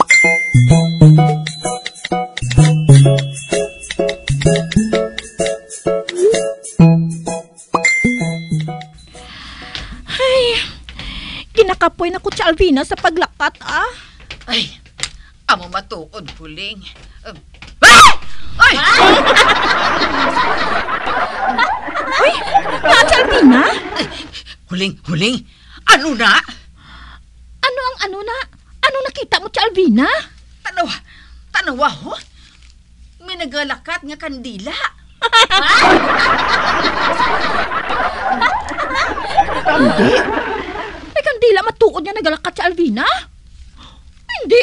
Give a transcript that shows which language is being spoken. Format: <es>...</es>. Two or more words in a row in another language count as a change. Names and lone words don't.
<hil>Ay, kinakapoy na ko si Alvina sa paglakat, ah. Ay, amo matuod, Huling. Ay! Uy, na si Alvina? Huling, ano na? Ano ang ano na? Ano nakita mo si Alvina? Tanawa ho? May nagalakat nga kandila. Hindi. May kandila matuod niya nagalakat si Alvina? Hindi.</hil>